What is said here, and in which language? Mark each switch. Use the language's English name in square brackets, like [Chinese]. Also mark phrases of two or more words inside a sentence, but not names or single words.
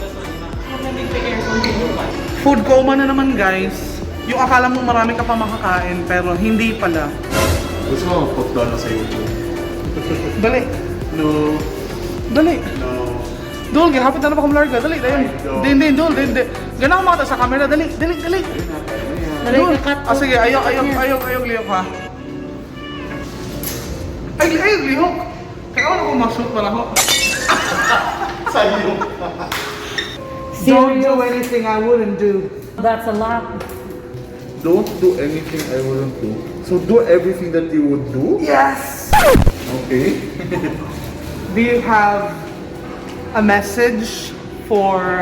[English] Food coma [Filipino] na naman guys. Yung akala mo marami ka pa makakain pero hindi pala. Gusto mo [English] put down [Filipino] na sa YouTube? [Cebuano] Dali. [English] No. [Cebuano] Dali. [English] No. [Cebuano] Dol, gihapit na naman ako malarga. Dali, dayon. Din, Dol, din. Ganahan ko makita sa camera. Dali. Dali Dol. ka cut. Sige, ayok lihok ha. Ayok lihok. [Filipino] Kaya ako mag-shoot pala ako. Sa'yo. [English] Don't do anything I wouldn't do. That's a lot. Don't do anything I wouldn't do. So do everything that you would do? Yes! Okay. Do you have a message for